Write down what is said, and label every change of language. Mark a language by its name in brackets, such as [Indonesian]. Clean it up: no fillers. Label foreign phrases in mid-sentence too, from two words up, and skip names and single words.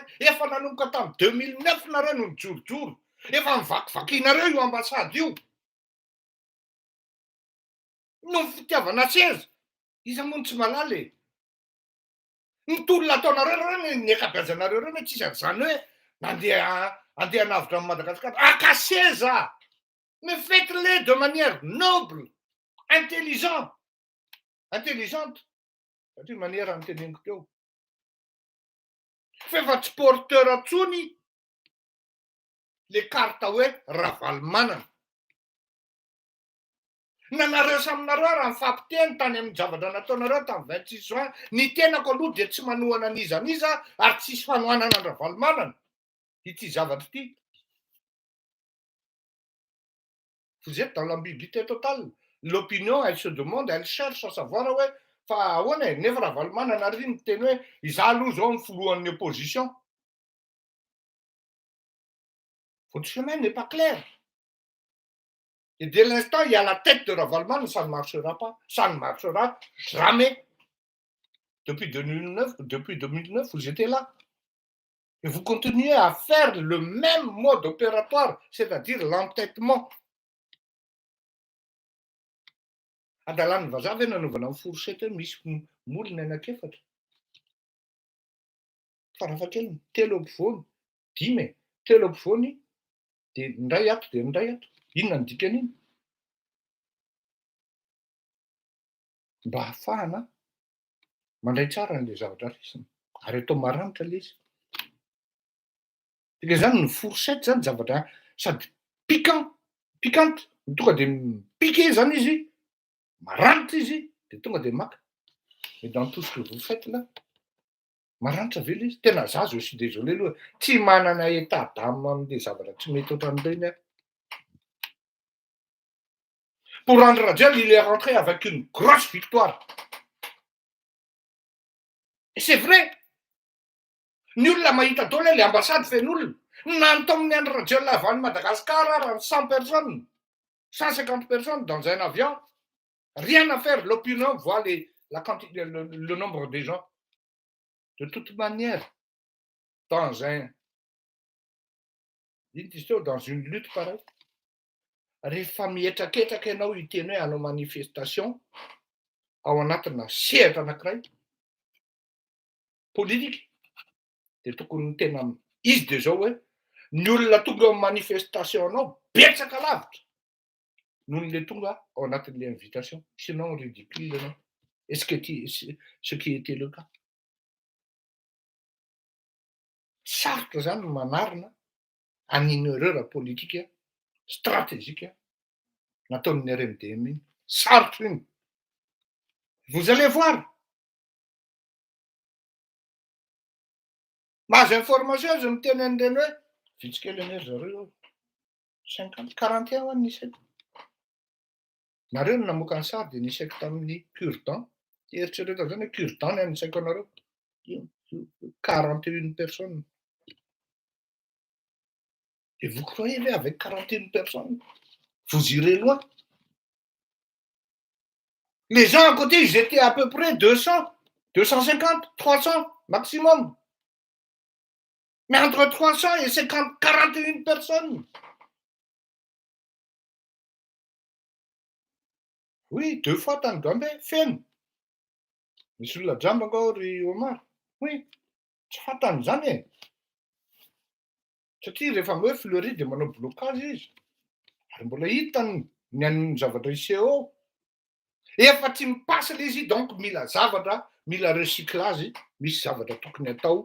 [Malagasy] Efa nanomboka tamin'ny 2009 nareo no nijorojoro. Efa mivakivakinareo io ambasady io. No fitiavana seza. Iza moa tsy malala e. Ny tolona ataonareo reo ny akabeazanareo reo tsisy an'izany hoe andeha navitra amin'ny Madagasikara. Aka seza. [French] Mais faites-les de manière noble, intelligente. [Malagasy] Satria maniera nyteneniko teo. Fa tsy porteur atsony [French] le carte [Malagasy] hoe Ravalomanana. Nanareo saminareo raha mifampiteny tany amin'ny zavatra nataonareo tamin'ny 26 juin. Ny tenako aloha dia tsy manohana n'iza ary tsisy fanohanana ny Ravalomanana. Ity zavatra ity. [French] Vous êtes dans l'ambiguïté totale. L'opinion, elle se demande, elle cherche à savoir [Malagasy] hoe fa ahoana e, nefa Ravalomanana ary miteny hoe izaho aloha zao ny foloan'ny opposition. [French] Votre chemin n'est pas clair. Et dès l'instant, il y a la tête de Ravalomanana, ça ne marchera pas. Ça ne marchera jamais. Depuis 2009, vous étiez là. Et vous continuez à faire le même mode opératoire, c'est-à-dire l'entêtement. [Malagasy] Adalany vazava nanaovana fourchette misy molina anankiefatra. Farafahakeliny 3 ampovoany, 5 3 ampovoany dia ndray ato dia ndray ato. Inona ny dikan'iny? Mba hahafahana mandray tsara an'ilay zavatra risina. Ary atao maranitra ilay izy. Dia zany ny fourchette zany zavatra sady piquante. Tonga dia piqué zany izy. Maranitra izy dia tonga dia maka. [French] Et dans tout ce que vous faites là, [Malagasy] maranitra ve ilay izy? Tena za [French] je suis désolé [Malagasy] aloha. Tsy manana [French] état d'âme [Malagasy] amin'ilay zavatra tsy mety ohatran'ireny aho. [French] Pour rendre Radial, il est rentré avec une grosse victoire. Et c'est vrai. [Malagasy] Ny olona mahita daholo le ambassade fen'olona. Nanto amin'ny andro Radial avy any Madagascar raha [French] 100 personnes, 150 personnes dans un avion. Rien à faire, l'opinion voit le nombre de gens. De toute manière, dans une lutte pareille, [Malagasy] rehefa mietraketraka ianao hiteny hoe hanao manifestation ao anatina sehatra anankiray politika dia tokony tena izy dia zao hoe ny olona tonga amin'ny manifestation anao betsaka lavitra noho n'ilay tonga ao anatin'ilay invitation. [French] Sinon ridicule [Malagasy] anao. [French] Est-ce que ce qui était le cas? [Malagasy] Sarotra zany ny manarina an'iny erreur politika stratégique nataon'ny RMDM iny. Sarotra iny. [French] Vous allez voir. [Malagasy] Mahazo information azy miteny an'ireny hoe vitsika kely anie zareo 50 41 any nisaiko. Nareo no namoaka ny sary dia nisaiko tamin'ny cure-dent. Eritrereto zany hoe cure-dent ny anisaiko anareo. [French] 41 personnes. Et vous croyez avec 41 personnes, vous irez loin. Les gens à côté, ils étaient à peu près 200, 250, 300 maximum. Mais entre 300 et 41 personnes. Oui, 2 fois tant de femme. Mais sur la jambe encore, Omar. Oui, [Malagasy] tsy fantan'izany e. Satria rehefa hoe fleury dia manao blocage izy. Ary mbola hitany ny an'ny zavatra ICO. Efa tsy mipasy ilay izy donc mila zavatra, mila recyclage, misy zavatra tokony atao.